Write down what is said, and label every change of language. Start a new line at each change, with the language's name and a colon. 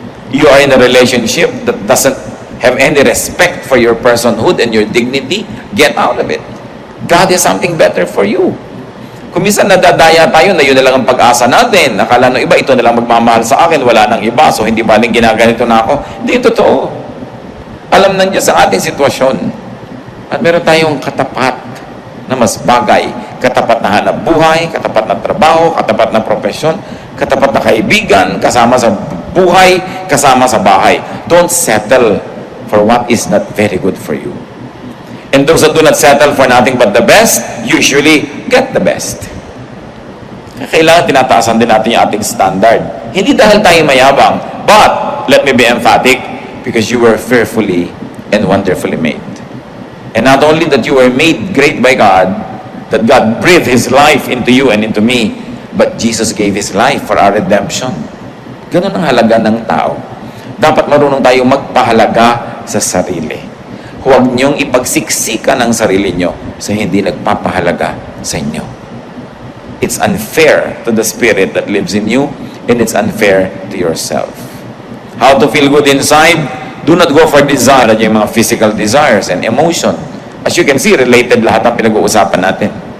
English: You are in a relationship that doesn't have any respect for your personhood and your dignity. Get out of it. God has something better for you.
Filipino: Kung minsan nadadaya tayo na yun na lang ang pag-asa natin. Nakala ng iba, ito na lang magmamahal sa akin, wala nang iba, so hindi baling ginaganito na ako. Hindi totoo. Alam ng Diyos ang ating sitwasyon. At meron tayong katapat na mas bagay. Katapat na hanap buhay, katapat na trabaho, katapat na profesyon, katapat na kaibigan, kasama sa buhay, kasama sa bahay.
English: Don't settle for what is not very good for you. And those that do not settle for nothing but the best, usually get the best.
Filipino: Kailangan tinataasan din natin yung ating standard. Hindi dahil tayo mayabang,
English: but, let me be emphatic, because you were fearfully and wonderfully made. And not only that you were made great by God, that God breathed His life into you and into me, but Jesus gave His life for our redemption.
Filipino: Ganun ang halaga ng tao. Dapat marunong tayo magpahalaga sa sarili. Huwag niyong ipagsiksikan ang sarili niyo sa hindi nagpapahalaga sa inyo.
English: It's unfair to the spirit that lives in you, and it's unfair to yourself. How to feel good inside? Do not go for desire, yung mga physical desires and emotion. As you can see, related
Filipino: lahat ang pinag-uusapan natin.